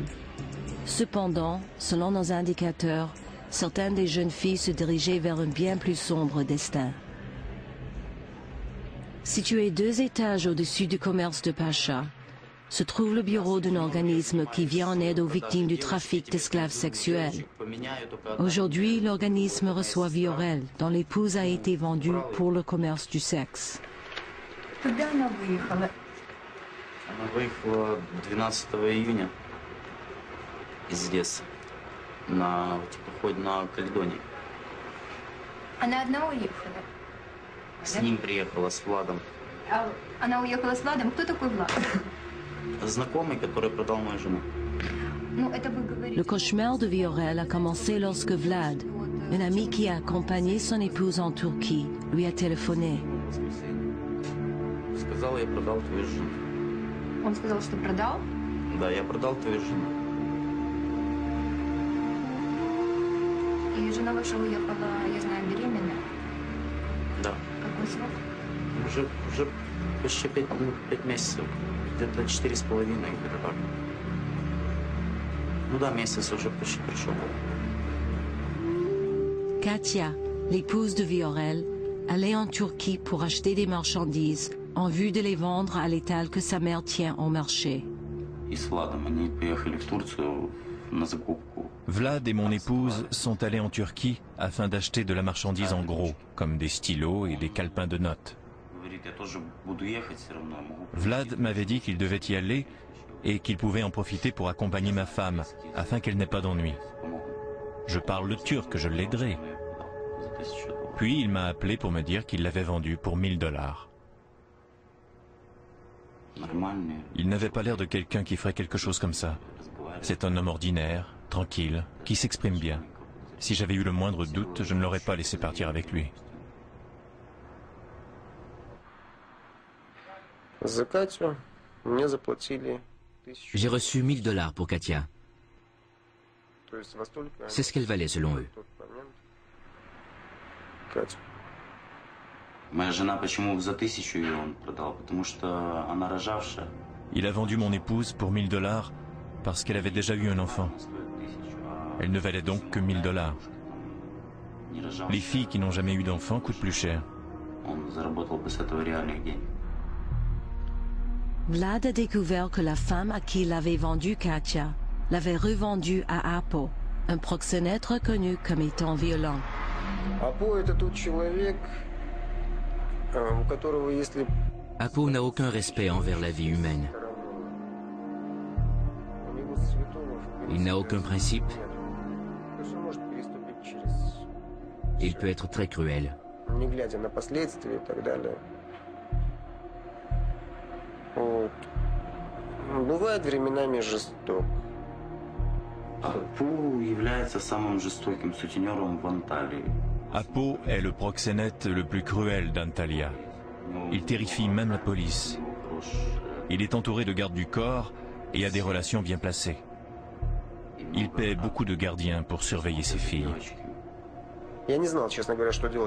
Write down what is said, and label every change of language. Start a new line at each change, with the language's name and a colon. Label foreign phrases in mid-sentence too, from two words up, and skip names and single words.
French: Cependant, selon nos indicateurs, certaines des jeunes filles se dirigeaient vers un bien plus sombre destin. Situé 2 étages au-dessus du commerce de Pacha, se trouve le bureau d'un organisme qui vient en aide aux victimes du trafic d'esclaves sexuels. Aujourd'hui, l'organisme reçoit Viorel, dont l'épouse a été vendue pour le commerce du sexe.
Russian: Когда она выехала? Она выехала 12 июня из Одессы на теплоходе на Каледонии. Она одна уехала? С ним приехала, с Владом. Она уехала с Владом? Кто такой Влад? Знакомый, который продал мою жену. Ну, это вы говорите.
French: Le cauchemar de Viorel a commencé lorsque Vlad, un ami qui a accompagné son épouse en Turquie, lui a téléphoné.
Russian: Сказал, я продал твою жену. Он сказал, что продал? Да, я продал твою жену. И жена ваша уехала, я знаю, беременная. Да. Какой срок? Уже почти 5 месяцев. Где-то 4,5, где-то так. Ну да, месяц уже почти пришел.
French: Katia, l'épouse de Viorel, allait en Turquie pour acheter des marchandises en vue de les vendre à l'étal que sa mère tient au marché.
Russian: И с Владом они поехали в Турцию на закупку.
French: Vlad et mon épouse sont allés en Turquie afin d'acheter de la marchandise en gros, comme des stylos et des calepins de notes.
Russian: Говорит, я тоже буду ехать все равно, могу.
French: Vlad m'avait dit qu'il devait y aller et qu'il pouvait en profiter pour accompagner ma femme, afin qu'elle n'ait pas d'ennui. Je parle le turc, je l'aiderai. Puis il m'a appelé pour me dire qu'il l'avait vendu pour $1000. Il n'avait pas l'air de quelqu'un qui ferait quelque chose comme ça. C'est un homme ordinaire, tranquille, qui s'exprime bien. Si j'avais eu le moindre doute, je ne l'aurais pas laissé partir avec lui.
Russian: За Катю мне заплатили 1000.
French: J'ai reçu $1000 pour Katia.
Russian: То есть во столько
French: C'est ce qu'elle valait selon eux.
Russian: в тот момент. Катю. Моя жена почему за 1000 ее он продал? Потому что она рожавшая.
French: Il a vendu mon épouse pour $1000 parce qu'elle avait déjà eu un enfant. Elle ne valait donc que $1000. Les filles qui n'ont jamais eu d'enfant coûtent plus cher.
Russian: Он заработал бы с этого реальных денег.
French: Vlad a découvert que la femme à qui il avait vendu Katia l'avait revendue à Apo, un proxénète reconnu comme étant violent.
Russian: Апо это тот человек, у которого если
French: Apo n'a aucun respect envers la vie humaine.
Russian: у него святого в
French: Il n'a aucun principe.
Russian: То есть он может переступить через,
French: Il peut être très cruel.
Russian: не глядя на последствия и так далее. Вот. Бывает временами жесток. Апу является самым жестоким сутенером в Анталии.
French: Apo est le proxénète le plus cruel d'Antalya. Il terrifie même la police. Il est entouré de gardes du corps et a des relations bien placées. Il paie beaucoup de gardiens pour surveiller ses filles.
Russian: Я не знал, честно говоря, что делать.